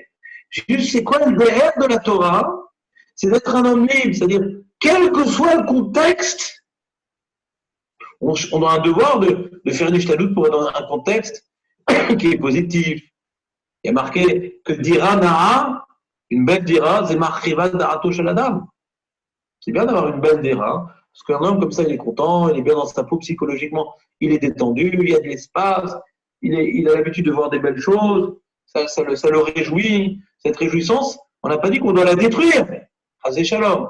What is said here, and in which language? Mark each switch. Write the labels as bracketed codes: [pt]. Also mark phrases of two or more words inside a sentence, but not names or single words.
[fr] Juste, c'est quoi le derrière de la Torah? C'est d'être un homme libre, c'est-à-dire, quel que soit le contexte, on a un devoir de faire une ishtadout pour être dans un contexte qui est positif. Il y a marqué que [he] דירה נאה, [fr] une belle dira, c'est [he] מרחיבה דעתו של אדם. [fr] C'est bien d'avoir une belle dira, parce qu'un homme comme ça, il est content, il est bien dans sa peau psychologiquement, il est détendu, il y a de l'espace, il a l'habitude de voir des belles choses, ça le réjouit. Cette réjouissance, on n'a pas dit qu'on doit la détruire. [he] חזק שלום.